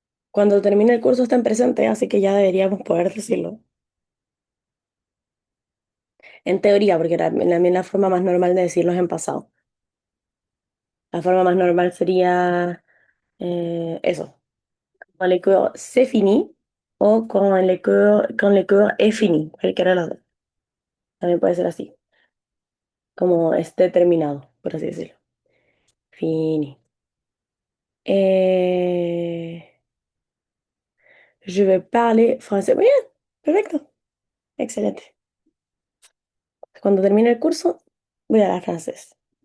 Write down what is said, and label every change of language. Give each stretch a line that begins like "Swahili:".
Spanish: Cuando termine el curso está en presente, así que ya deberíamos poder decirlo. En teoría, porque también la forma más normal de decirlo es en pasado. La forma más normal sería eso.
French: Quand le cours c'est fini o quand le cours est fini.
Spanish: Cualquiera de las dos. También puede ser así, como esté terminado, por así decirlo.
French: Fini. Eh, je vais parler français.
Spanish: Muy bien, perfecto. Excelente. Cuando termine el curso, voy a hablar francés.